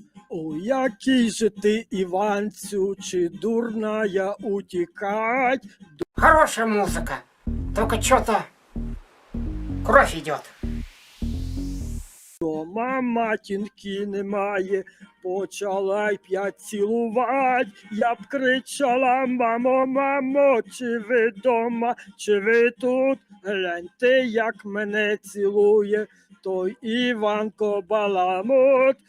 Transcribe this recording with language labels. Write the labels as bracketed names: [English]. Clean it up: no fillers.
[Ukrainian] О, який же ти, Іванцю, чи дурна я утікать? [Russian] Хорошая музыка, только что-то кровь идет. [Ukrainian] Дома матінки немає, почала й п'ять цілувать, я б кричала: мамо, мамо, чи ви дома, чи ви тут? Гляньте, як мене цілує той Іванко Баламут.